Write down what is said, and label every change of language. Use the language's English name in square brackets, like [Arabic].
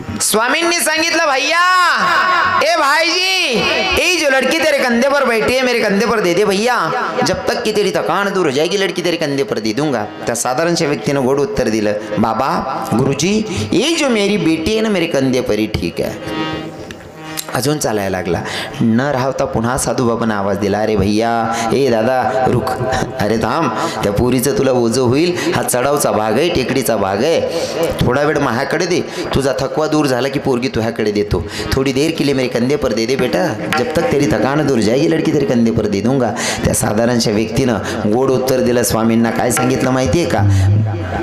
[Marathi] स्वामींनी सांगितलं [Hindi] भैया ए भाईजी ए जो लड़की तेरे कंधे पर बैठी है मेरे कंधे पर दे दे भैया, जब तक कि तेरी थकान दूर हो जाएगी लड़की तेरे कंधे पर दे दूंगा. [Marathi] त्या साधारणशा व्यक्तीनं गोड उत्तर दिलं, [Hindi] बाबा गुरुजी ये जो मेरी बेटी है ना मेरे कंधे पर ही ठीक है. [Marathi] अजून चालायला लागला. न राहता पुन्हा साधूबाबांना आवाज दिला, [Hindi] अरे भैया ए दादा रुक, [Marathi] अरे थांब, त्या पोरीचं तुला ओझं होईल, हा चढावचा भाग आहे, टेकडीचा भाग आहे, थोडा वेळ माझ्याकडे दे, तुझा थकवा दूर झाला की पोरगी तुझ्याकडे देतो. [Hindi] थोडी देर के लिए मेरे कंधे पर दे दे बेटा, जब तक तेरी थकान दूर जाएगी लड़की तेरे कंधे पर दे दूंगा. [Marathi] त्या साधारणशा व्यक्तीनं गोड उत्तर दिलं. स्वामींना काय सांगितलं माहिती आहे का?